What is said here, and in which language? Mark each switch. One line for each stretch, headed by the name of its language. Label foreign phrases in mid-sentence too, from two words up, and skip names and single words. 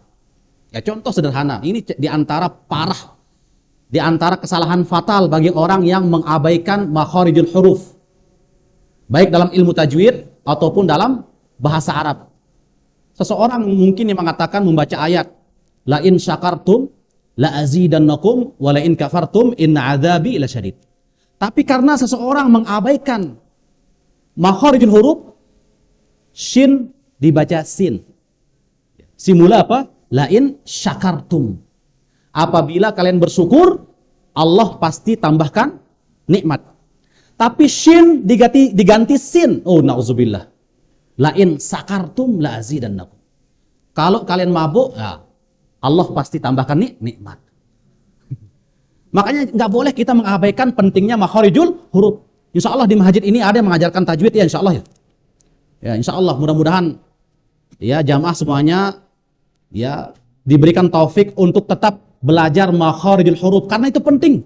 Indonesian: Ya, contoh sederhana, ini di antara kesalahan fatal bagi orang yang mengabaikan
Arabic: مخارج الحروف.
Indonesian: Baik dalam ilmu tajwid ataupun dalam bahasa Arab. Seseorang mungkin yang mengatakan membaca ayat
Arabic: لئن شكرتم لأزيدنكم ولئن كفرتم إن عذابي لشديد.
Indonesian: Tapi karena seseorang mengabaikan
Arabic: مخارج الحروف,
Indonesian: shin dibaca sin. Simula apa?
Arabic: لئن شكرتم.
Indonesian: Apabila kalian bersyukur, Allah pasti tambahkan nikmat. Tapi shin diganti sin. Oh, na'udzubillah.
Arabic: لئن سكرتم لأزيدنكم.
Indonesian: Kalau kalian mabuk, ya, Allah pasti tambahkan nikmat. Makanya nggak boleh kita mengabaikan pentingnya
Arabic: مخارج الحروف. إن شاء الله
Indonesian: di masjid ini ada yang mengajarkan tajwid ya,
Arabic: إن شاء الله
Indonesian: ya. Ya,
Arabic: إن شاء الله
Indonesian: mudah-mudahan ya jamaah semuanya ya diberikan taufik untuk tetap belajar
Arabic: مخارج الحروف
Indonesian: karena itu penting.